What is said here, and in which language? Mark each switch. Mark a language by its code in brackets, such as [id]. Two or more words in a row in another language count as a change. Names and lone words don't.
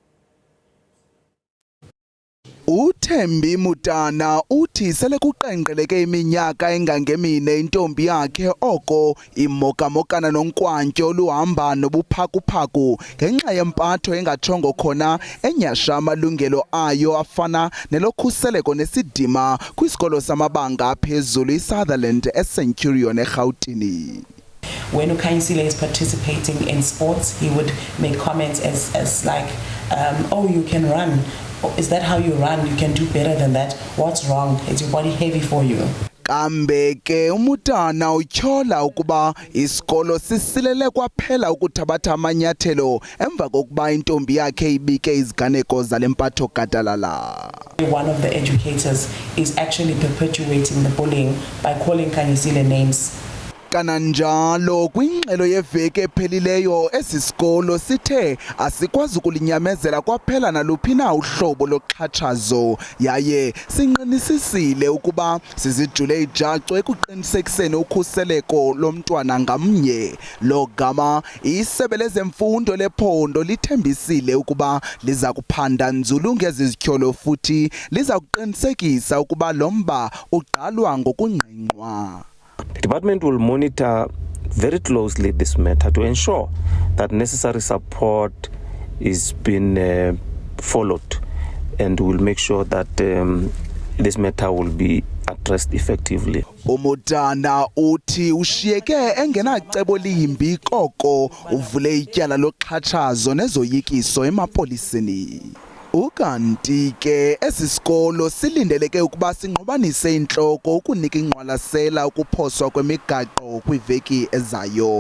[xh] uThembi Mutana uthi sele kuqenqeleke iminyaka engangemine intombi yakhe oko imokamokana nonkwanto oluhamba nobuphakuphaku ngenxa yempatho engatshongo khona enyasha amalungelo ayo afana nelokhuseleko nesidima kwisikolo samabanga aphezulu iSutherland eCenturion eGauteng. [en] When Ukhanyisile is participating in sports, he would make comments as like, oh, you can run. Is that how you run? You can do better than that. What's wrong? Is your body heavy for you? [xh] Kambe ke uMutana utyhola ukuba isikolo sisilele kwaphela ukuthabatha amanyathelo emva kokuba intombi yakhe ibike iziganeko zalempatho gadalala. [en] One of the educators is actually perpetuating the bullying by calling Khanyisile names. [xh] Kananjalo kwingxelo yeveki ephelileyo esisikolo sithe asikwazi ukulinyamezela kwaphela naluphina uhlobo loxhatshazo yaye sinqinisisile ukuba sizijule ijacu ekuqinisekiseni ukhuseleko lomntwana ngamnye. Lo gama isebe lezemfundo lephondo lithembisile ukuba liza kuphanda nzulu ngezityholo futhi liza kuqinisekisa ukuba lomba uqalwa ngokungqingqwa. [en] The department will monitor very closely this matter to ensure that necessary support is being followed, and will make sure that this matter will be addressed effectively. [xh] Umutana uthi ushiyeke engenacebo limbi koko uvule ityala loxhatshazo nezoyikiso emapoliseni. Ukanti ke esisikolo silindeleke ukuba sinqobanise inhloko ukunika ingqwalasela ukuphoswa kwemigaqo kwiveki ezayo.